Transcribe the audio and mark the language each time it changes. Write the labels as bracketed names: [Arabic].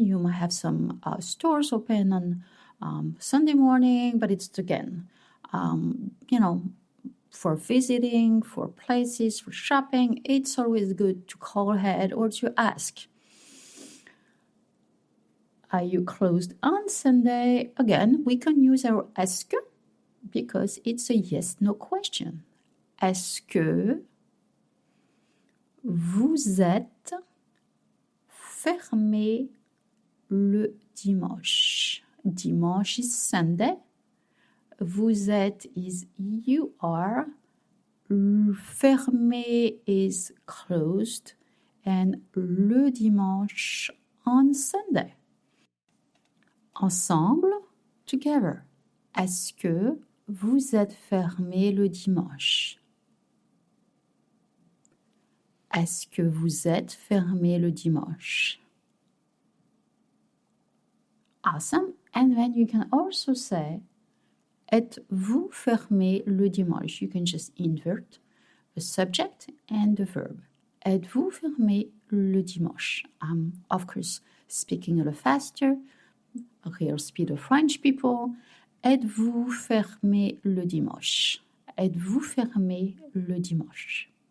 [English] You might have some stores open on Sunday morning, but it's again, for visiting, for places, for shopping, it's always good to call ahead or to ask. Are you closed on Sunday? Again, we can use our est-ce que because it's a yes-no question. [French] Est-ce que vous êtes fermé le dimanche? [English] Dimanche is Sunday. Vous êtes is you are. Fermé is closed. And le dimanche on Sunday. Ensemble, together. [French] Est-ce que vous êtes fermé le dimanche? Est-ce que vous êtes fermé le dimanche? [English] Awesome. And then you can also say, [French] êtes-vous fermé le dimanche? [English] You can just invert the subject and the verb. [French] Êtes-vous fermé le dimanche? [English] I'm, of course, speaking a little faster. A real speed of French people. [French] Êtes-vous fermé le dimanche? Êtes-vous fermé le dimanche?